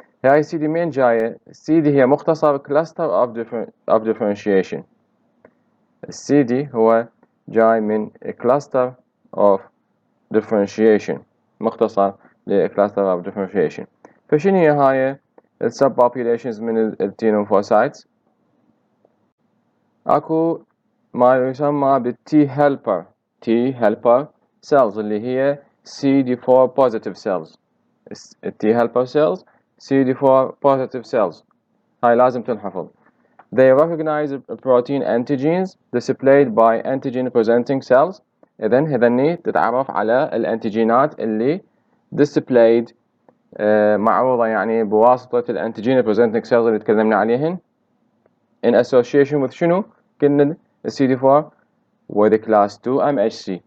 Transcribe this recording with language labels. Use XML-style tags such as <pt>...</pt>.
<ar>هاي CD مين جاية؟ CD هي مختصر</ar> <en>cluster of differentiation.</en> <ar>الCD هو جاي من</ar> <en>cluster of differentiation،</en> <ar>مختصر لcluster of differentiation. فشنو هي هاي subpopulations من ال T lymphocytes؟ أكو ما يسمى بال</ar> <en>T helper cells</en> <ar>اللي هي</ar> <en>CD4 positive cells. T helper cells CD4 positive cells،</en> <ar>هاي لازم تنحفظ.</ar> <en>They recognize protein antigens displayed by antigen presenting cells.</en> <ar>إذن هذني تتعرف على الانتيجينات اللي displayed معروضة يعني بواسطة الانتيجين presenting cells اللي تكلمنا عليهن</ar> <en>in association with</en> <ar>شنو؟ كنا CD4</ar> <en>with class 2 MHC.</en>